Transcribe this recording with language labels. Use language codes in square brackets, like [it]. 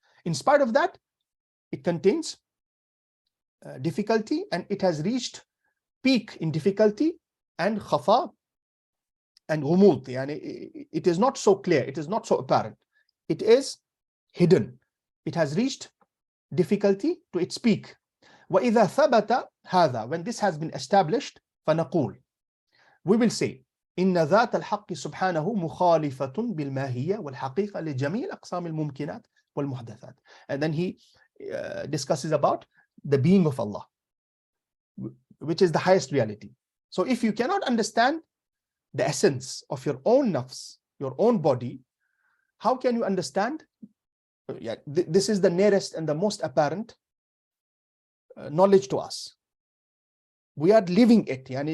[en] In spite of that, it contains difficulty, and it has reached peak in difficulty and khafa and ghumud. It is not so clear, it is not so apparent, it is hidden. It has reached difficulty to its peak. [ar] وَإِذَا ثَبَتَ هَذَا. [en] When this has been established, [ar] فَنَقُولُ. [en] We will say, [ar] إِنَّ ذَاتَ الْحَقِّ سُبْحَانَهُ مُخَالِفَةٌ بِالْمَاهِيَّةِ وَالْحَقِيقَةِ لِجَمِيعِ الْأَقْسَامِ الْمُمْكِنَاتِ وَالْمُحْدَثَاتِ. [en] And then he discusses about the being of Allah, which is the highest reality. So if you cannot understand the essence of your own nafs, your own body, how can you understand? This is the nearest and the most apparent knowledge to us. We are living it.